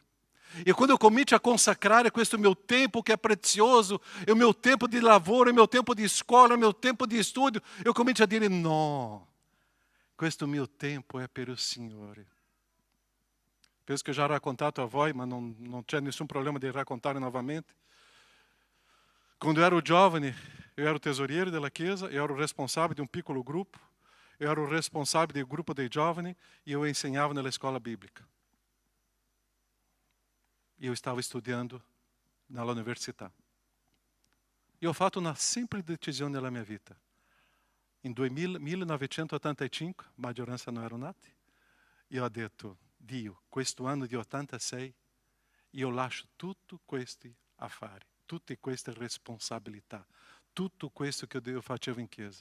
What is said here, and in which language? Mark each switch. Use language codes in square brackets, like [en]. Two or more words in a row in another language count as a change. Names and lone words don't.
[it] E quando eu comincio a consacrare questo mio tempo che è prezioso, è il mio tempo di lavoro, è il mio tempo di scuola, è il mio tempo di studio, eu comincio a dire no, questo mio tempo è per il Signore. Penso che ho già raccontato a voi, ma non c'è nessun problema di raccontare novamente. Quando eu era giovane, eu era o tesoriere della chiesa, [pt] eu era o responsável de um [it] piccolo gruppo, [pt] eu era o responsável [it] del gruppo dei giovani [pt] e eu ensinava [it] nella scuola [pt] bíblica. E eu estava estudando [it] nella università. E ho fatto una semplice decisione nella mia vita. In 1985, maggioranza non erano nati, io ho detto, Dio, questo anno di 86, io lascio tutti questi affari, tutte queste responsabilità, tutto questo che io facevo in chiesa.